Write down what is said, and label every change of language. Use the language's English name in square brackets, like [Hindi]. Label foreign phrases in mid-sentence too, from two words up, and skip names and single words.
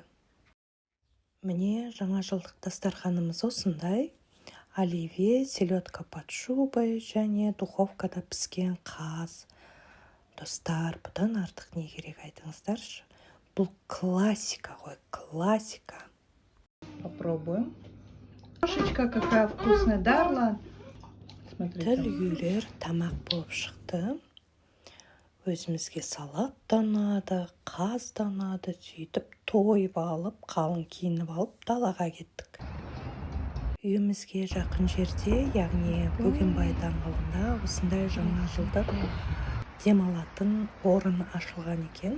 [Kazakh] Міне жаңа жылдық дастарханымыз осындай: оливье, [Russian] селедка под шубой [Kazakh] және духовкада піскен қаз. Достар, бұдан артық не керек, айтыңыздаршы? Бұл классика ғой, классика. [Russian] Попробуем. Кошечка какая вкусная, да, Арлан? [Kazakh] Тіл үйрер тамақ болып шықты. Өзімізге салат та ұнады, қаз да ұнады. Сөйтіп тойып алып, қалың киініп алып, далаға кеттік. Үйімізге жақын жерде, яғни Бөгенбай даңғылында осындай жаңа жылдық демалатын орын ашылған екен.